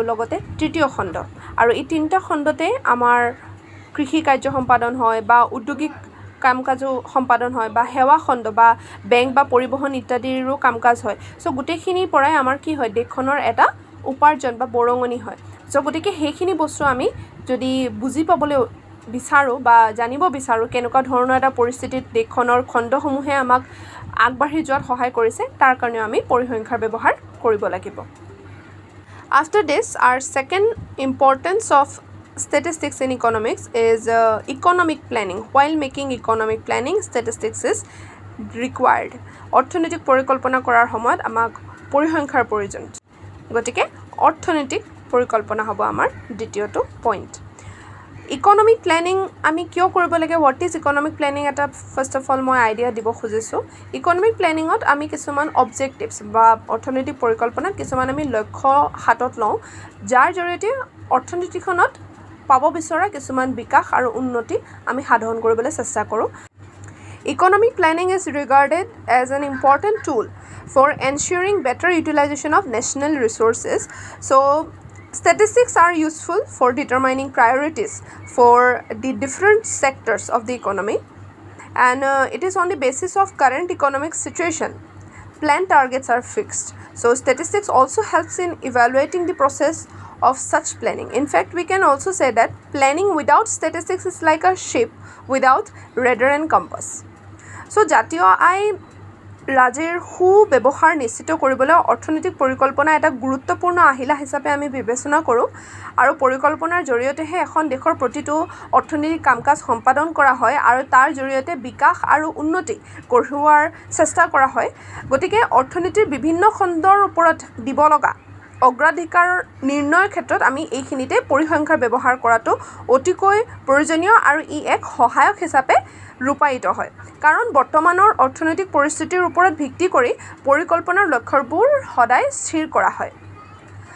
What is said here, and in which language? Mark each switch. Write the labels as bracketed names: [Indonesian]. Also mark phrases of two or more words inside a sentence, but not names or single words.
[Assamese] লগতে তৃতীয় খণ্ড আৰু এই তিনিটা খণ্ডতে আমাৰ কৃষি কাৰ্য সম্পাদন হয় বা উদ্যোগিক কাম-কাজো সম্পাদন হয় বা সেৱা খণ্ড বা বেংক বা পৰিবহণ ইত্যাদিৰো কাম-কাজ হয় সো গোটেইখিনিৰ পৰাই আমাৰ কি হয় দেশখনৰ এটা উপাৰ্জন বা বৰঙনি হয় সো গতিকে সেইখিনি বস্তু আমি যদি বুজি পাবলৈ বিচাৰো বা জানিব বিচাৰো কেনেকুৱা ধৰণৰ এটা পৰিস্থিতিত দেশখনৰ খণ্ডসমূহে আমাক আগবাঢ়ি যোৱাত সহায় কৰিছে তাৰ কাৰণে আমি পৰিসংখ্যাৰ ব্যৱহাৰ কৰিব লাগিব [English] After this our second importance of statistics in economics is economic planning while making economic planning statistics is required [Assamese] অৰ্থনৈতিক পৰিকল্পনা কৰাৰ সময়ত আমাক পৰিসংখ্যাৰ প্ৰয়োজন গতিকে অৰ্থনৈতিক পৰিকল্পনা হ'ব আমাৰ দ্বিতীয়টো পইণ্ট [English] economic planning [Assamese] আমি কিয় কৰিব লাগে হোৱাট [English] is economic planning [Assamese] এটা [English] first of all [Assamese] মই আইডিয়া দিব খুজিছোঁ [English] economic planningত [Assamese] আমি কিছুমান অবজেক্টিভছ বা অৰ্থনৈতিক পৰিকল্পনাত কিছুমান আমি লক্ষ্য হাতত লওঁ যাৰ জৰিয়তে অৰ্থনীতিখনত পাব বিচৰা কিছুমান বিকাশ আৰু উন্নতি আমি সাধন কৰিবলৈ চেষ্টা কৰোঁ [English] Economic planning is regarded as an important tool for ensuring better utilization of national resources. So, statistics are useful for determining priorities for the different sectors of the economy. And it is on the basis of current economic situation. Plan targets are fixed. So, statistics also helps in evaluating the process of such planning. In fact, we can also say that planning without statistics is like a ship without rudder and compass. So, [Assamese] জাতীয় আয় ৰাজেৰ ব্যৱহাৰ নিশ্চিত কৰিবলৈ অৰ্থনৈতিক পৰিকল্পনা এটা গুৰুত্বপূৰ্ণ আহিলা হিচাপে আমি বিবেচনা কৰোঁ আৰু পৰিকল্পনাৰ জৰিয়তেহে এখন দেশৰ প্ৰতিটো অৰ্থনৈতিক কাম-কাজ সম্পাদন কৰা হয় আৰু তাৰ জৰিয়তে বিকাশ আৰু উন্নতি কঢ়িওৱাৰ চেষ্টা কৰা হয় গতিকে অৰ্থনীতিৰ বিভিন্ন খণ্ডৰ ওপৰত দিব লগা অগ্ৰাধিকাৰ নিৰ্ণয়ৰ ক্ষেত্ৰত আমি এইখিনিতে পৰিসংখ্যাৰ ব্যৱহাৰ কৰাটো অতিকৈ প্ৰয়োজনীয় আৰু ই এক সহায়ক হিচাপে ৰূপায়িত হয় কাৰণ বৰ্তমানৰ অৰ্থনৈতিক পৰিস্থিতিৰ ওপৰত ভিত্তি কৰি পৰিকল্পনাৰ লক্ষ্যবোৰ সদায় স্থিৰ কৰা হয়